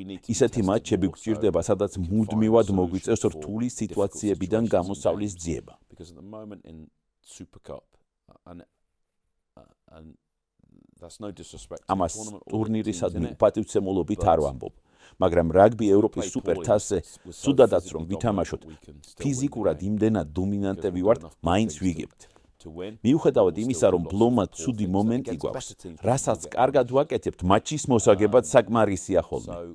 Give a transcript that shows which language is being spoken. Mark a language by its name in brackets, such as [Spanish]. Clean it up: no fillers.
[Georgian] ისეთი მატჩები გვჭირდება, სადაც მუდმივად მოგვიწევს რთული სიტუაციებიდან გამოსავლის ძიება. [English] Because at the moment in Super Cup and that's no disrespect. [Georgian] ამას ტურნირისადმი უპატივცემულობით არ ვამბობ. მაგრამ რაგბი ევროპის სუპერთასზე სუდადაც რომ ვითამაშოთ, ფიზიკურად იმდენად დომინანტები ვართ, მაინც ვიგებთ. მიუხედავად იმისა, რომ ბლომმა ცუდი მომენტი გვაქვს, რასაც კარგად ვაკეთებთ, მატჩის მოსაგებად საკმარისია ხოლმე.